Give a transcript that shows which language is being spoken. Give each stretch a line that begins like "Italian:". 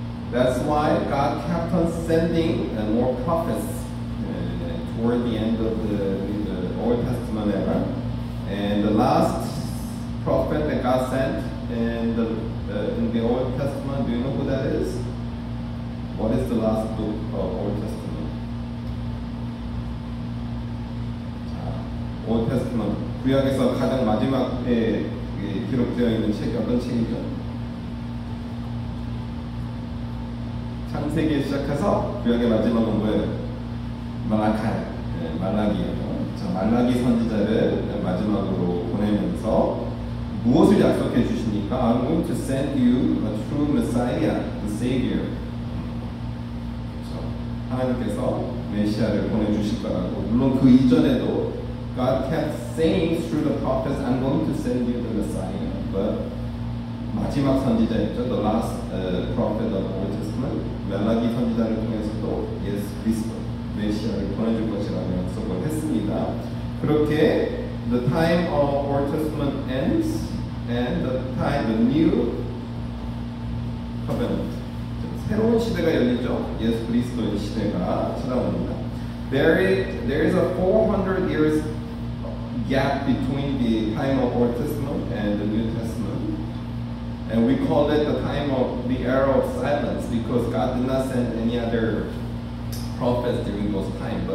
English: That's why God kept on sending more prophets toward the end of the Old Testament era. And the last prophet that God sent in the Old Testament, do you know who that is? What is the last book of Old Testament?
Korean: Old Testament, 구약에서 가장 마지막에 기록되어 있는 책이 어떤 책이죠? 창세기에 시작해서 구약의 마지막은 뭐예요? 말라기예요. 자, 말라기 선지자를 마지막으로 보내면서 무엇을 약속해 주시니까
English: I'm going to send you a true Messiah, the Savior.
Korean: 그렇죠? 하나님께서 메시아를 보내주실 거라고. 물론 그 이전에도
English: God kept saying through the prophets, I'm going to send you the Messiah.
Korean: But 마지막 선지자였죠.
English: The last prophet of the Old Testament.
Korean: 말라기 선지자를 통해서도 예수 그리스도 메시아를 보내줄 것이라고 약속을 했습니다.
English: 그렇게 the time of Old Testament ends and the new covenant.
Korean: 새로운 시대가 열리죠. 예수 그리스도의 시대가 찾아옵니다.
English: There is a 400 years gap between the time of Old Testament and the New Testament. And we call it the time of the era of silence because God did not send any other prophets during those times.